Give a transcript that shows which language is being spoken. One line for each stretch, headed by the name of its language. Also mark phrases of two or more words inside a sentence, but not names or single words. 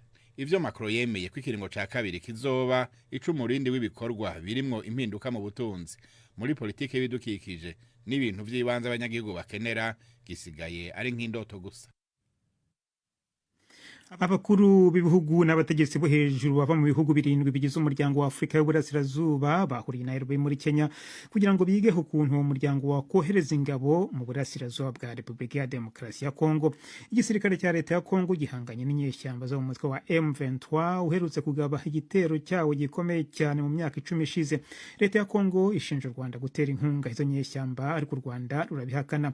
Rundi: Ivyo Macron yemeye ko ikiringo ca kabiri kizoba icumurindi w'ibikorwa birimwo impinduka mu butunzi, muri politike y'ibidukikije n'ibintu vy'ibanze abanyagihugu bakenera, gisigaye ari nk'indoto gusa.
Kinyarwanda: Abakuru b'ibihugu n'abategetsi bo hejuru bava mu bihugu birindwi bigize umuryango wa Afrika y'Uburasirazuba bahuriye Nairobi muri Kenya kugira ngo bige ukuntu uwo muryango wakohereza ingabo mu burasirazuba bwa Repubulika ya Demokarasi ya Kongo. Igisirikare cya leta ya Kongo gihanganye n'inyeshyamba zo mu mutwe wa M23 uherutse kugaba igitero cyawo gikomeye cyane mu myaka 10 ishize. Leta ya Kongo ishinja u Rwanda gutera inkunga izo nyeshyamba, ariko u Rwanda rurabihakana.